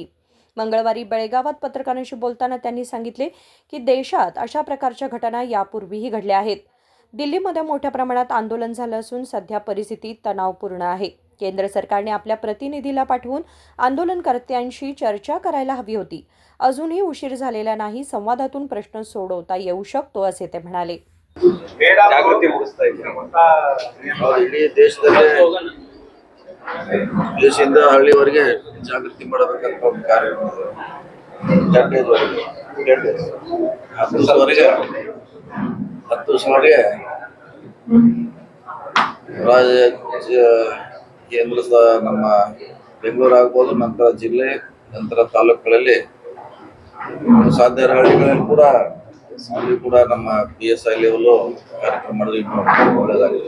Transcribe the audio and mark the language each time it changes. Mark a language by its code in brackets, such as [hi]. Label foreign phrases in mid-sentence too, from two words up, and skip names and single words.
[mr] मंगळवारी बेळगावात पत्रकारांशी बोलताना त्यांनी सांगितले की देशात अशा प्रकारच्या घटना यापूर्वीही घडल्या आहेत. दिल्लीमध्ये मोठ्या प्रमाणात आंदोलन झालं असून सध्या परिस्थिती तणावपूर्ण आहे. केंद्र सरकारने आपल्या प्रतिनिधीला पाठवून आंदोलनकर्त्यांशी चर्चा करायला हवी होती. अजूनही उशीर झालेला नाही. संवादातून प्रश्न सोडवता येऊ शकतो असे ते म्हणाले. [kn] ಜಾಗೃತಿ ಮೂಡಿಸ್ತಾ ಇದ್ದೀವಿ. ಇಡೀ ದೇಶದಿಂದ ಹಳ್ಳಿವರೆಗೆ ಜಾಗೃತಿ ಮಾಡಬೇಕಂತ ಒಂದು ಕಾರ್ಯಕ್ರಮ ಇದೆ. [en] 10 days [kn] 10 ದಿವಸವರೆಗೆ ರಾಜ್ಯ ಕೇಂದ್ರ ನಮ್ಮ ಬೆಂಗಳೂರು ಆಗ್ಬೋದು, ನಂತರ ಜಿಲ್ಲೆ, ನಂತರ ತಾಲೂಕುಗಳಲ್ಲಿ ಸಾಧ್ಯ ಹಳ್ಳಿಗಳಲ್ಲಿ ಕೂಡ ಅಲ್ಲಿ ಕೂಡ ನಮ್ಮ [en] PSI level [kn] ಕಾರ್ಯಕ್ರಮ ಮಾಡೋದು ಇನ್ನೂ ಒಳ್ಳೆಯದಾಗಿದೆ.